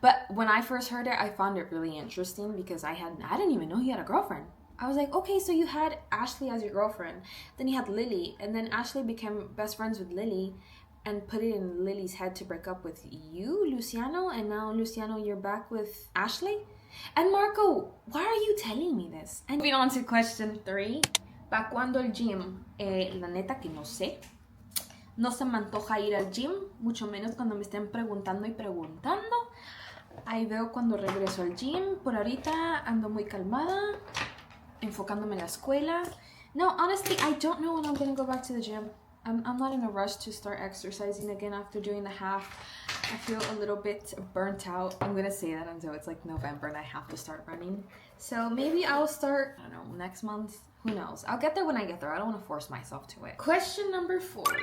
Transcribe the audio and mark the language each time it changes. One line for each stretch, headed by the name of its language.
English: But when I first heard it, I found it really interesting because I didn't even know he had a girlfriend. I was like, okay, so you had Ashley as your girlfriend. Then you had Lily. And then Ashley became best friends with Lily and put it in Lily's head to break up with you, Luciano, and now, Luciano, you're back with Ashley? And Marco, why are you telling me this? And moving on to question 3.
Spanish: ¿Pa' cuándo el gym? La neta que no sé. No se me antoja ir al gym, mucho menos cuando me estén preguntando y preguntando. Ahí veo cuando regreso al gym. Por ahorita ando muy calmada, enfocándome en la escuela.
English: No, honestly, I don't know when I'm gonna go back to the gym. I'm not in a rush to start exercising again after doing the half. I feel a little bit burnt out. I'm gonna say that until it's like November and I have to start running. So maybe I'll start, I don't know, next month. Who knows? I'll get there when I get there. I don't want to force myself to it. Question number 4.